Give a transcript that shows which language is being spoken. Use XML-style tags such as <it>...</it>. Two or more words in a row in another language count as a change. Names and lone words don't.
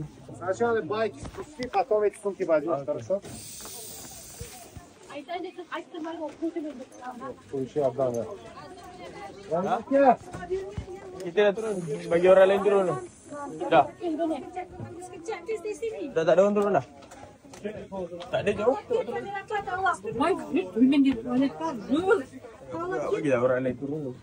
<ru>Сначала байки спусти, потом эти сумки возьмешь, хорошо? Получи обратно.</ru> <ms>Kita dah turun, bagi orang lain turun. Dah. Dah tak ada orang turun dah. Tak ada jauh. Bagi dah orang lain turun.</ms>